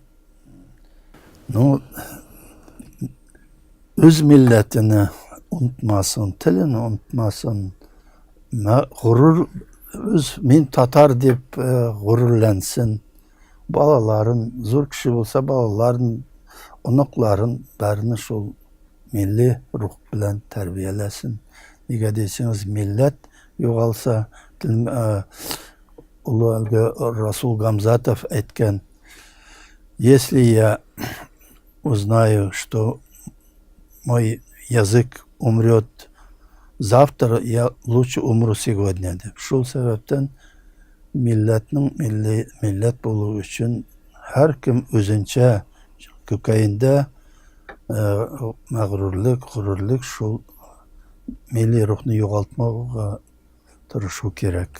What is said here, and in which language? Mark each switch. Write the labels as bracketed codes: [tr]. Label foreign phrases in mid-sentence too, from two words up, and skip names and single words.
[tt] Ну, өз милләтене онытмасын, телен онытмасын, горур, мин татар дип горурлансын, балаларын, зур кеше булса, балаларын, оныкларын бәрне шул милли рух белән тәрбияләсен. Нигә дисеңез, милләт югалса, Расул Гамзатов әйткән: [ru] если я узнаю, что мой язык умрет завтра, я лучше умру сегодня дип. [tt] Шул сәбәптән милләт булу өчен һәркем үзенчә көкәендә мәгърурлык, горурлык, шул милли рухны югалтмауга тырышу кирәк.